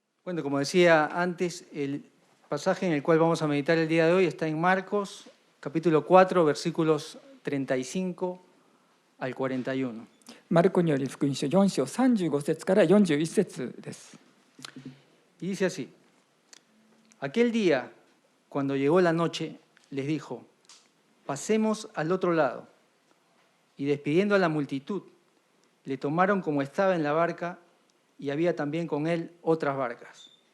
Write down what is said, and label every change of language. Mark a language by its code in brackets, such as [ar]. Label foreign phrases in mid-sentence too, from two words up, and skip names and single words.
[es] Bueno, como decía antes, el pasaje en el cual vamos a meditar el día de hoy está en Marcos, capítulo 4, versículos 35 al 41. [ja] マルコによる福音書4章35節から41節です。 [es] Y dice así: Aquel día, cuando llegó la noche, les dijo: pasemos al otro lado. Y despidiendo a la multitud, le tomaron como estaba en la barca, y había también con él otras barcas.